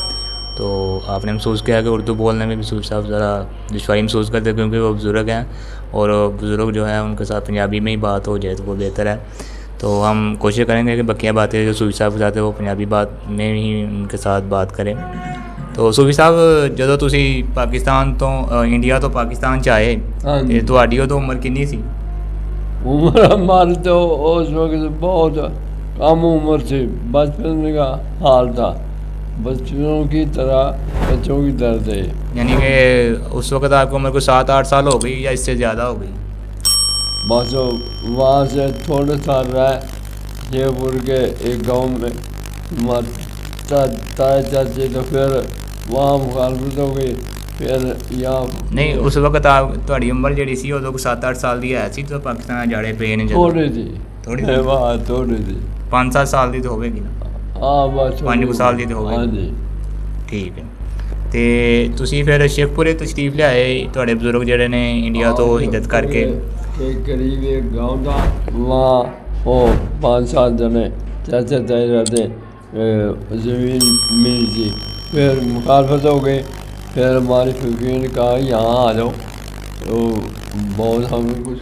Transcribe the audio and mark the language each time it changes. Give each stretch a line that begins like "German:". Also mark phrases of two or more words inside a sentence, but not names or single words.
Urdu: تو آپ نے محسوس کیا کہ اردو بولنے میں بھی صوفی صاحب ذرا دشواری محسوس کرتے ہیں، کیونکہ وہ بزرگ ہیں، اور بزرگ جو ہیں ان کے ساتھ پنجابی میں ہی بات ہو جائے تو وہ بہتر ہے. تو ہم کوشش کریں گے کہ بقیہ باتیں جو صوفی صاحب کے ساتھ ہیں وہ پنجابی بات میں ہی ان کے ساتھ بات کریں.
Punjabi: تو صوفی صاحب ਜਦੋਂ ਤੁਸੀਂ ਪਾਕਿਸਤਾਨ ਤੋਂ ਇੰਡੀਆ ਤੋਂ ਪਾਕਿਸਤਾਨ 'ਚ ਆਏ ਤੇ ਤੁਹਾਡੀ ਉਦੋਂ ਉਮਰ ਕਿੰਨੀ ਸੀ؟
Urdu: عمر ہماری تو اس وقت بہت کم عمر تھی، بچپن کا حال تھا، بچوں کی طرح تھے. یعنی کہ اس وقت آپ کی عمر کو 7-8 سال ہو گئی یا اس سے زیادہ ہو گئی؟ بس وہاں سے تھوڑے سال رہے جے پور کے ایک گاؤں میں تائے چاچے، تو پھر وہاں مخالفت ہو گئی، پھر یہاں.
Punjabi: نہیں، اس وقت آپ تھوڑی عمر جہی سی ادو 7-8 سال کی ہے سی تو پاکستان جاڑے پے نے
Urdu: تھوڑی تھی، تھوڑی تھوڑی تھی 5-7 سال کی تو ہوے گی نا؟ ہاں بس 5 سال کی تو ہوے. ہاں جی. ٹھیک ہے.
Punjabi: ਤੇ ਤੁਸੀਂ ਫਿਰ ਸ਼ੇਖਪੁਰੇ ਤਸ਼ਰੀਫ ਲਿਆਏ ਤੁਹਾਡੇ ਬਜ਼ੁਰਗ ਜਿਹੜੇ ਨੇ ਇੰਡੀਆ ਤੋਂ ਹਿਜਰਤ ਕਰਕੇ؟
Urdu: قریب ایک گاؤں تھا، وہاں وہ 5 7 جنے چاچے تائی رہتے، زمین ملی تھی، پھر مخالفت ہو گئی، پھر ہماری فکری نے کہا یہاں آ جاؤ، تو بہت ہم کچھ